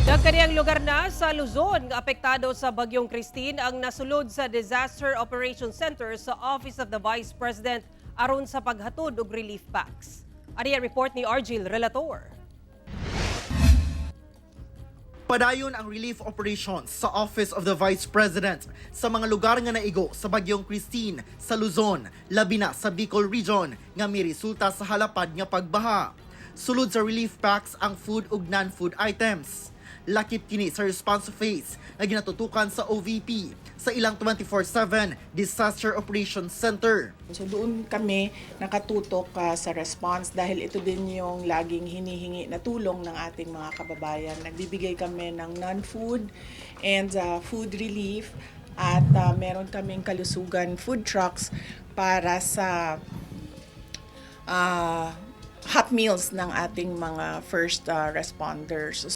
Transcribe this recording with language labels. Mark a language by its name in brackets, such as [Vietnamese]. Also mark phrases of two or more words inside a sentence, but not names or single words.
[Cebuano] Kaniyang lugar na sa Luzon nga apektado sa Bagyong Christine ang nasulod sa Disaster Operations Center sa Office of the Vice President aron sa paghatod og relief packs. Ari ang report ni Argil Relator. Padayon ang [English] relief operations [Cebuano] sa Office of the Vice President sa mga lugar nga naigo sa Bagyong Christine sa Luzon, labi na sa Bicol Region nga may resulta sa halapad nga pagbaha. Sulod sa [English] relief packs [Cebuano] ang food ug [English] non-food items. [Cebuano] Lakip kini sa [English] response phase [Cebuano] na ginatutukan sa OVP sa ilang 24/7 Disaster Operations Center. [Filipino] So doon kami nakatutok sa response dahil ito din yung laging hinihingi na tulong ng ating mga kababayan. Nagbibigay kami ng [English] non-food and food relief [Filipino] at meron kaming kalusugan [English] food trucks [Filipino] para sa [English] hot meals [Filipino] ng ating mga [English] first responders.